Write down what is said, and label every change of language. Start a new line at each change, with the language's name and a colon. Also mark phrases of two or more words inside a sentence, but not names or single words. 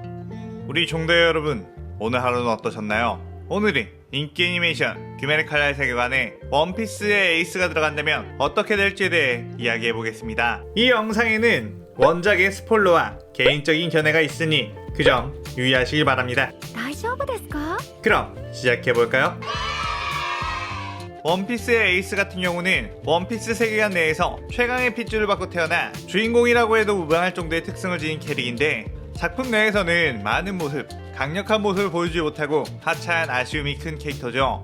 Korean: 우리 종대 여러분, 오늘 하루는 어떠셨나요? 오늘은 인기 애니메이션 귀멸의 칼날 세계관에 원피스의 에이스가 들어간다면 어떻게 될지에 대해 이야기해보겠습니다. 이 영상에는 원작의 스포일러와 개인적인 견해가 있으니 그 점 유의하시길 바랍니다.
Japanese: 大丈夫ですか?
Korean: 그럼 시작해볼까요? 원피스의 에이스 같은 경우는 원피스 세계관 내에서 최강의 핏줄을 받고 태어나 주인공이라고 해도 무방할 정도의 특성을 지닌 캐릭인데, 작품 내에서는 많은 모습, 강력한 모습을 보여주지 못하고 하차한 아쉬움이 큰 캐릭터죠.